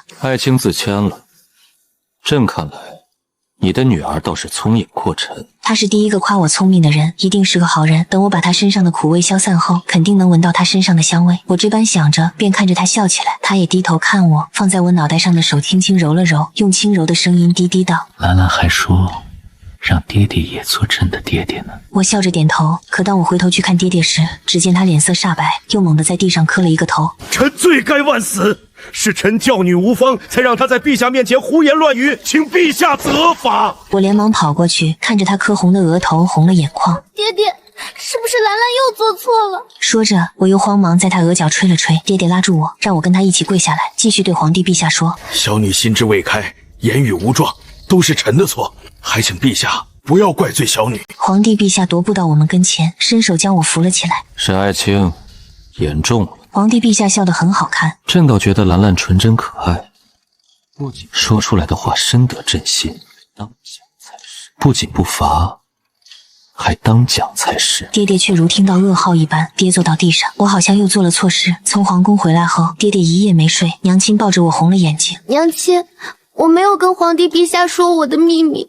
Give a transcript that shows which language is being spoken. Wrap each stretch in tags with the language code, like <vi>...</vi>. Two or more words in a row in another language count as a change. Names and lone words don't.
<zh>愛卿自謙了，朕看來，你的女兒倒是聰穎過臣。他是第一個誇我聰明的人，一定是個好人。等我把他身上的苦味消散後，肯定能聞到他身上的香味。我這般想着，便看着他笑起來。他也低頭看我，放在我腦袋上的手輕輕揉了揉，用輕柔的聲音低低道：“ 蘭蘭還說，讓爹爹也做朕的爹爹呢。” 我笑着點頭，可當我回頭去看爹爹時，只見他臉色煞白，又猛地在地上磕了一個頭。臣罪該萬死，是臣教女無方，才讓他在陛下面前胡言亂語，請陛下責罰。我連忙跑過去，看着他磕紅的額頭，紅了眼眶。爹爹，是不是蘭蘭又做錯了？說着，我又慌忙在他額角吹了吹。爹爹拉住我，讓我跟他一起跪下來，繼續對皇帝陛下說：“ 小女心智未開，言語無狀，都是臣的錯，還請陛下不要怪罪小女。” 皇帝陛下踱步到我們跟前，伸手將我扶了起來。沈愛卿，言重了。皇帝陛下笑得很好看，朕倒觉得兰兰纯真可愛，不仅說出來的話深得朕心，當講才是。不僅不罰，還當講才是。爹爹卻如聽到噩耗一般，跌坐到地上。我好像又做了錯事。從皇宮回來後，爹爹一夜沒睡，娘親抱着我紅了眼睛。娘親，我沒有跟皇帝陛下說我的秘密。</zh>